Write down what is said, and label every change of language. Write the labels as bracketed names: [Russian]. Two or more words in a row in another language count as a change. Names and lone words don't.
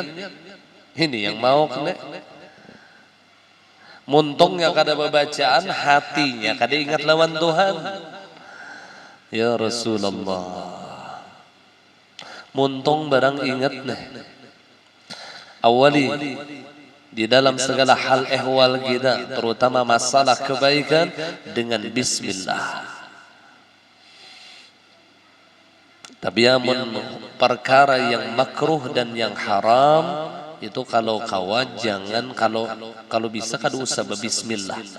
[Indonesian] Ini yang mau kena. [Banjar] Muntungnya kada bacaan, hatinya kada ingat lawan Tuhan. [Arabic] يا رسول الله, [Banjar] muntung barang ingat nih. [Indonesian] Awali di dalam segala hal ehwal kita, terutama masalah kebaikan, dengan bismillah. [Banjar] Tapi amun perkara yang makruh dan yang haram itu kalau kawan jangan, kalau bisa kada usah berbismillah.